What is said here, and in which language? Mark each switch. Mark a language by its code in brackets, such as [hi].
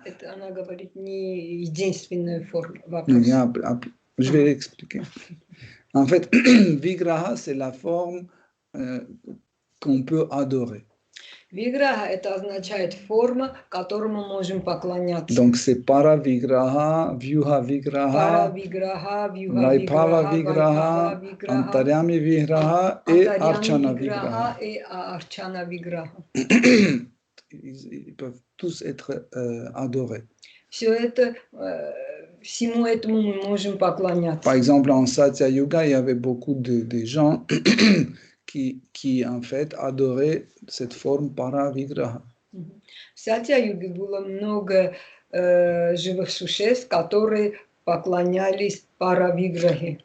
[ru] Это она говорит не единственная форма. [fr] Je vais l'expliquer. En fait, Vigraha, c'est la forme qu'on peut adorer. [ru] Виграха – это означает форма, которому можем поклоняться. [fr] Donc, c'est Para Vigraha, Vyuha Vigraha, Para Vigraha, Vyuha Vaibhava Vigraha, Vigraha, Antaryami Vigraha et Archana Vigraha. Et Archana Vigraha. Ils peuvent tous être adorés. [ru] Все это, всему этому мы можем поклоняться. [fr] Par exemple, en Satya Yuga, il y avait beaucoup de gens qui en fait adoraient cette forme para vigraha. [ru] В Сатья-юге было много живых существ, которые поклонялись паравиграхе.